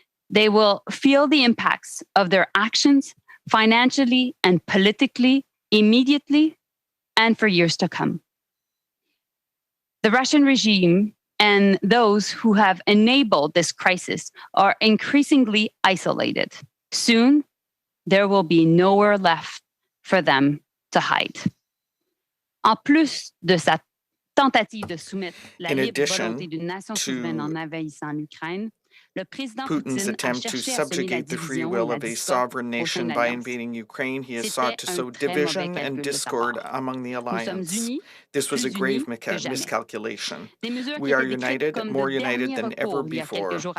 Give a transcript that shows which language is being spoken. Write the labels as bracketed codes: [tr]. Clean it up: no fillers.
[en] They will feel the impacts of their actions financially and politically, immediately, and for years to come. The Russian regime and those who have enabled this crisis are increasingly isolated. Soon, there will be nowhere left for them to hide. [fr] En plus de sa tentative de soumettre la libre volonté d'une nation souveraine en envahissant l'Ukraine, [en] Putin's attempt to subjugate the free will of a sovereign nation by invading Ukraine, he has sought to sow division and discord among the alliance. This was a grave miscalculation. We are united, more united than ever before.